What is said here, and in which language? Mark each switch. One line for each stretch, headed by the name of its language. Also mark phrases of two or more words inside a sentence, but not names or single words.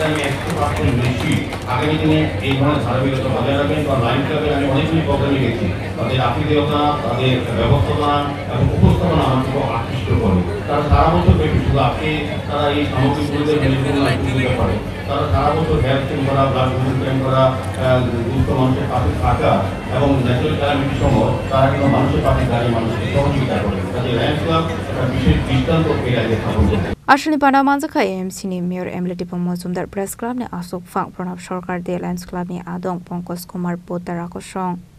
Bangla: আমি 100% বেশি আগামী দিনে এই ধরনের ধারাবাহিকতা বজায় রাখবেন বা লাইন ক্লাবে আমি অনেকগুলি প্রোগ্রামে গেছি তাদের আতিথেয়তা তাদের ব্যবস্থাপনা এবং উপস্থাপনা আমার খুব আকৃষ্ট করে তারা সারা বছর ব্যাপী শুধু আপনি তারা এই সামগ্রীগুলোতে ভূমিকা করে তারা সারা বছর
English: health camp
Bangla: করা
English: blood camp
Bangla: করা দুস্থ মানুষের পাশে থাকা এবং
English: natural calamity
Bangla: সহ তারা কিন্তু মানুষের পাশে দাঁড়িয়ে মানুষকে সহযোগিতা করে তাদের লায়ন্স ক্লাব একটা বিশেষ দৃষ্টান্ত এই রাজ্যে স্থাপন করে
Kok Borok: Asli pada manjaka AMC ni Mayor Emily Tipok Mujumdar Press Club ni Asuk Phang Pranab Sarkar de Lions Club ni Adong Pongkos Kumar Poddar Akoshong